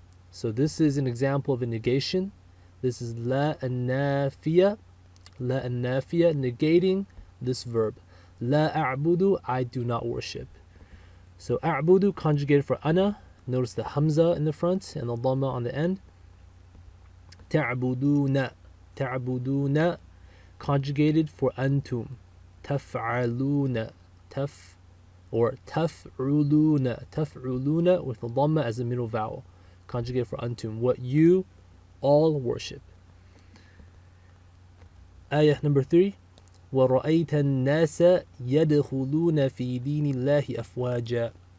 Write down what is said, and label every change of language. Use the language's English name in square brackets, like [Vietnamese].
[English] So this is an example of a negation. This is لا النافية, لا النافية, negating this verb. [Arabic] لا أعبد, [English] I do not worship. So أعبد conjugated for أنا. Notice the hamza in the front and the dhamma on the end. [Arabic] تعبدون, تعبدون, [English] conjugated for [Arabic] أنتم. [English] تفعلون, or تفعلون, تفعلون with the dhamma as a middle vowel, conjugated for أنتم, what you all worship. Ayah number 3. [Arabic] وَرَأَيْتَ النَّاسَ يَدْخُلُونَ فِي دِينِ اللَّهِ أَفْوَاجًا.